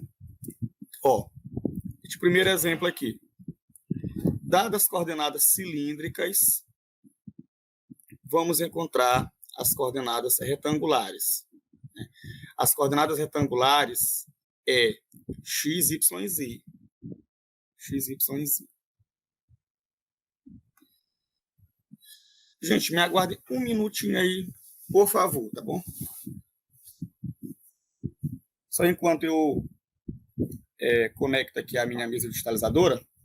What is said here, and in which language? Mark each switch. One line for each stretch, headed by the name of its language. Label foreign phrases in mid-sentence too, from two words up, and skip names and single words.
Portuguese: Ó, este primeiro exemplo aqui. Dadas as coordenadas cilíndricas, vamos encontrar as coordenadas retangulares. As coordenadas retangulares, é x, y e z. X, y e z. Gente, me aguardem um minutinho aí, por favor, tá bom? Só enquanto eu conecto aqui a minha mesa digitalizadora.